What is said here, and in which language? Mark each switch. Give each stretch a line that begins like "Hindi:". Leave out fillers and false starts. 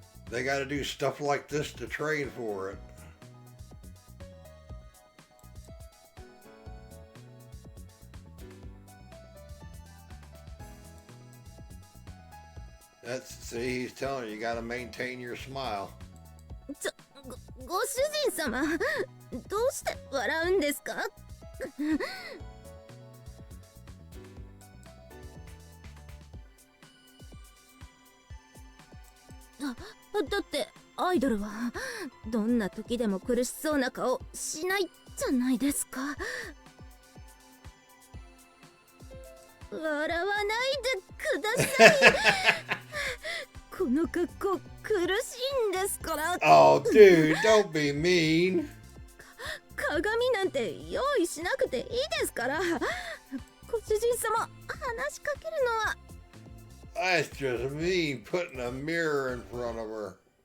English: They got to do stuff like this to train for it. See, he's telling you, you got to maintain your smile.
Japanese: ご主人様、どうして笑うんですか？だってアイドルはどんな時でも苦しそうな顔しないじゃないですか。笑わないでください。この格好苦しいんですから。
English: Oh, dude, don't be mean.
Japanese: 鏡なんて用意しなくていいですから。ご主人様、話しかけるのは。
English: That's just mean, putting a mirror in front of her.